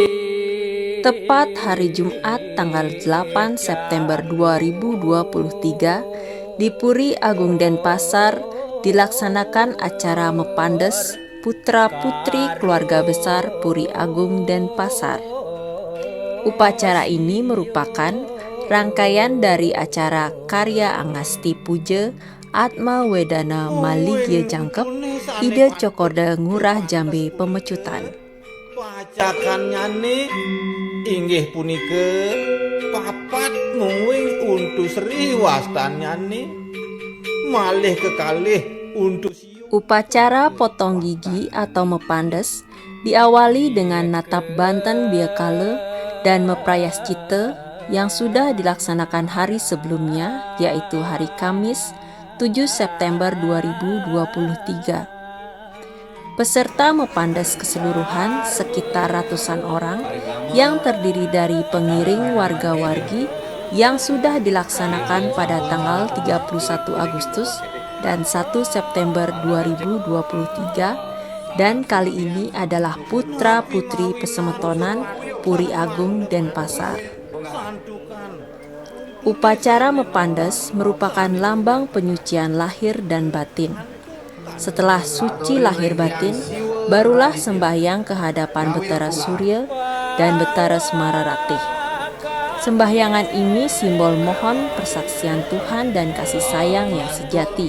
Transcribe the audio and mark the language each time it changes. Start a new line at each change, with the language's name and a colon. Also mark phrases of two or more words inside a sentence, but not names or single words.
Indonesian: Tepat hari Jumat tanggal 8 September 2023 di Puri Agung Denpasar dilaksanakan acara Mepandes putra-putri keluarga besar Puri Agung Denpasar. Upacara ini merupakan rangkaian dari acara karya Angasti Puja Atma Wedana Maligya Jangkep Ide Cokorda Ngurah Jambe Pemecutan.
Balinese: pacakan nyane inggih punika papat mungwing untu Sri wastan nyane malih kekalih untu siu.
Indonesian: Upacara potong gigi atau mepandes diawali dengan natap Banten Biakale dan meprayascita yang sudah dilaksanakan hari sebelumnya, yaitu hari Kamis 7 September 2023. Peserta mepandes keseluruhan sekitar ratusan orang yang terdiri dari pengiring warga-wargi yang sudah dilaksanakan pada tanggal 31 Agustus dan 1 September 2023 dan kali ini adalah putra-putri pesemetonan Puri Agung Denpasar. Upacara mepandes merupakan lambang penyucian lahir dan batin. Setelah suci lahir batin, barulah sembahyang ke hadapan Betara Surya dan Betara Semararatih. Sembahyangan ini simbol mohon persaksian Tuhan dan kasih sayang yang sejati.